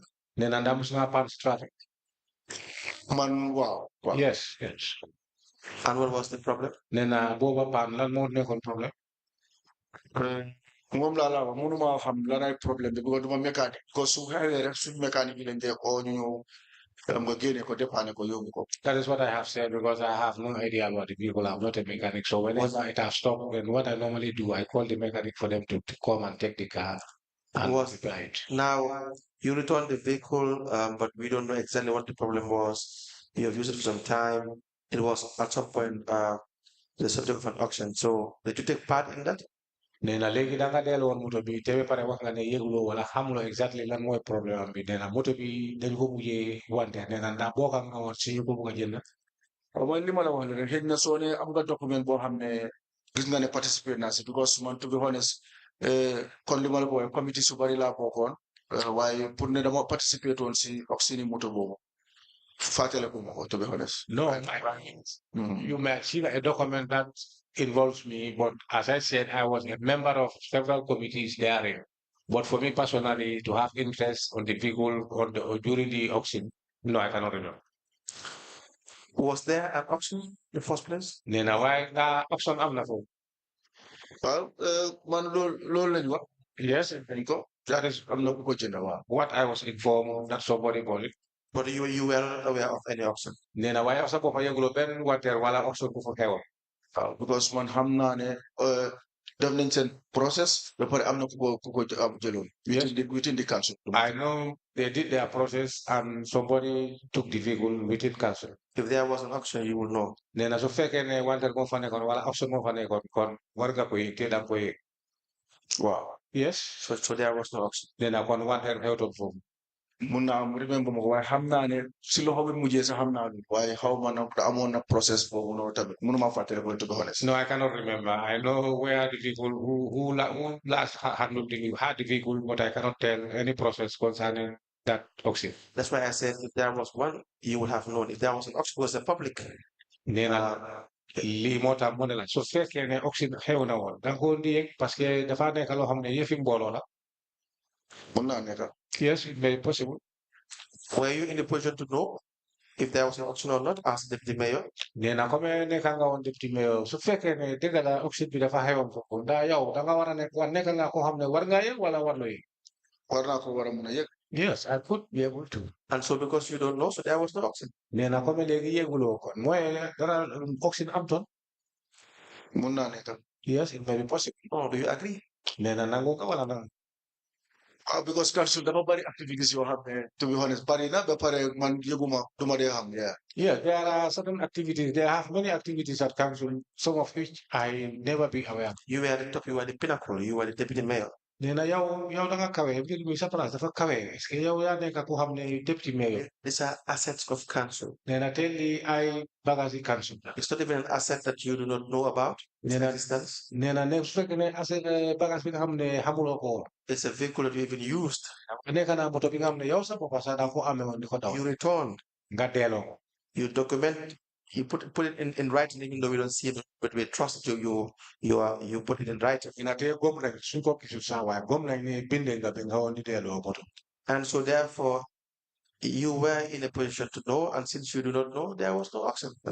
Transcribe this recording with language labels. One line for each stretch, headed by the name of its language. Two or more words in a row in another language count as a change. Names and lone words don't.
English: Traffic.
Wolof: Man waaw.
English: Yes. And what was the problem? Problem.
Wolof: Moom laa la wax mënuma xam lan ay problème bi because duma mécanique because su xewee rek suñ mécanique yi lañ dee oo ñu ñëw nga génne ko dépanner ko yóbbu ko.
English: That is what I have said because I have no idea about the vehicle. I'm not a mechanic. So whenever it has stopped, then what I normally do, I call the mechanic for them to come and take the car and repair it. Now, you returned the vehicle, but we don't know exactly what the problem was. You have used it for some time. It was at some point the subject of an auction. So did you take part in that?
Wolof: Nena legi danga delo won moto bi tewe pare wax nga ne yegulo wala xamulo exactly lan moy problème bi nena moto bi dañ ko mujjé wante nena nda boka nga won ci ko bëgg jënd. Mooy li ma la wax ne rek xëy na soo ne am nga document boo xam ne gis nga ne participate naa si because man
English: to be honest
Wolof: kon li ma la ko waxee committee su bari laa bokkoon waaye pour ne dama participate woon si auction moto boobu fàttale ko ma ko
English: to be honest. No, you may see a document that involves me, but as I said, I was a member of several committees therein. But for me personally, to have interest on the vehicle or during the auction, no, I cannot remember. Was there an auction in the first place?
Wolof: Nena
English: why the auction
Wolof: am na fo? Well, man loolu lañ wax.
English: Yes,
Wolof: dañ ko
English: that is
Wolof: am na ku ko jënd waaw.
English: what I was informed that somebody bought it. But you were not aware of any auction.
Wolof: nee na waaye sa bopp yëguloo benn wanteer wala auction bu fa xewoon. Because man xam naa ne def nañ seen process ba pare am na ku ko jëloon within the council.
English: I know they did their process and somebody took the vehicle within council. If there was an auction, you will know.
Wolof: nee na su fekkee ne wanteer moo fa nekkoon wala auction moo fa nekkoon kon war nga ko yëg te da nga ko yëg.
English: Wow. Yes. So there was no auction.
Wolof: nee na kon wanteer xewtoon foofu. mun naa am remember ma ko waaye xam naa ne si loxo bi mujjee sax xam naa waaye xaw ma na amoon na process boobu noonu tamit mënuma fàttali ko
English: to be honest. No, I cannot remember. I know where the vehicle who last handled had the vehicle, but I cannot tell any process concerning that auction. That's why I said if there was one, you would have known. If there was an auction, it was a public.
Wolof: nee na lii moo tax mu ne la su fekkee ne auction xew na woon da nga ko di yëg parce que dafa nekk loo xam ne yëfi mbooloo la. mun naa nekk.
English: Yes, it may be possible. Were you in the position to know if there was an auction or not as deputy mayor?
Wolof: nee na comme nekk nga woon
English: deputy mayor
Wolof: su fekkee ne dëgg la auction bi dafa xewoon foofu ndaa yow da nga war a nekk nga ko xam ne war ngaa yëg wala warloo yëg. war naa ko war a mun a yëg.
English: Yes, I could be able to. And so because you don't know, so there was no auction.
Wolof: nee na comme léegi yëguloo kon mooy dara auction am toon. mun naa nekk.
English: Yes, it may be possible. Oh, do you agree?
Wolof: nee na nangu nga wala nangu. Because council dafa bari activities yoo xam ne
English: to be honest
Wolof: bari na ba pare man yëguma duma dee xam.
English: Yeah, there are certain activities. They have many activities at council, some of which I never be aware. You were the top, you were the pinnacle, you were the deputy mayor.
Wolof: nee na yow da nga kawe mbir mi sa place dafa kawe
French: est-ce que
Wolof: yow yaa nekk ku xam ne
English: deputy mayor. These are assets of council.
Wolof: nee na tey lii ay bagages yi council.
English: It's not even an asset that you do not know about.
Wolof: nee na ne su fekkee ne bagage bi nga xam ne xamuloo ko.
English: It's a vehicle that you even used.
Wolof: nekk na moto bi nga xam ne yow sa bopp sax da nga ko amee woon di ko daw.
English: You returned.
Wolof: nga delloo.
English: You document. You put it in writing, even though we don't see it, but we trust you. You put it in writing. And so therefore, you were in a position to know, and since you do not know, there was no auction.